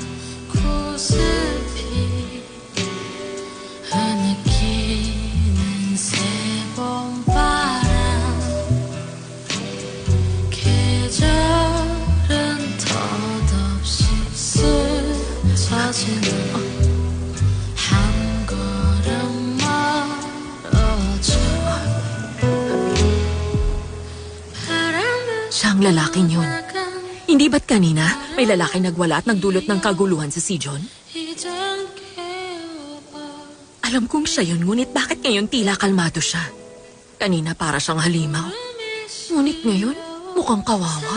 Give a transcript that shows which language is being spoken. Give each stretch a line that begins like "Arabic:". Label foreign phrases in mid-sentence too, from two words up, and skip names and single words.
Korean: 구슬피 흐느끼는 새봄바람 계절은 덧없이 스쳐지는 한 걸음 멀어져
Filipino: Siya ang lalaking yun. Hindi ba't kanina may lalaki nagwala at nagdulot ng kaguluhan sa Sijon? Alam kong siya yun, ngunit bakit ngayon tila kalmado siya? Kanina para siyang halimaw. Ngunit ngayon, mukhang kawawa.